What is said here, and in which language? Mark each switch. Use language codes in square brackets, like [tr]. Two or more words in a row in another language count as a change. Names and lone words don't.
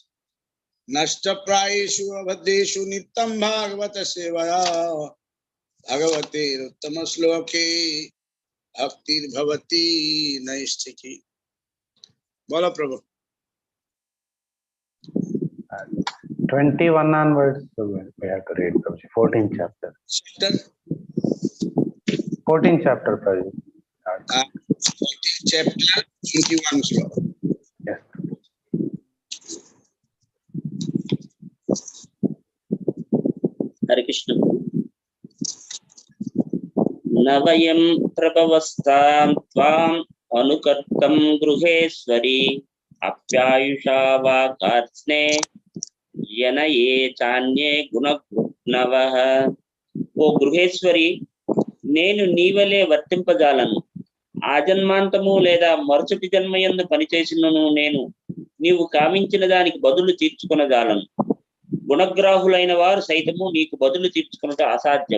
[sa] नष्टप्रायेषु अबद्धेषु नित्यं भागवत सेवया भगवते उत्तमश्लोके भक्तिर्भवति नैष्ठिकी। [hi] बोलो प्रभु। [en] 21 onwards we have to read, Prabhuji. 14th chapter. 14th chapter, Prabhuji. 14th chapter, 21 sloka. Yes. Hare Krishna. [sa] नवयं प्रभवस्तं त्वं अनुकर्तं गृहेश्वरि अप्यायुषा वकार्त्स्ने यनये चान्ये गुणग्नवह. O గృహేశ్వరి, నేను నీవలే వర్తింపజాలను. ఆజన్మాంతము లేదా మరుసటి జన్మయందు పనిచేసినను నేను నీవు కామించిన దానికి బదులు తీర్చుకొనజాలను. గుణగ్రాహులైన వారు సైతము నీకు బదులు తీర్చుకొనుట అసాధ్యం.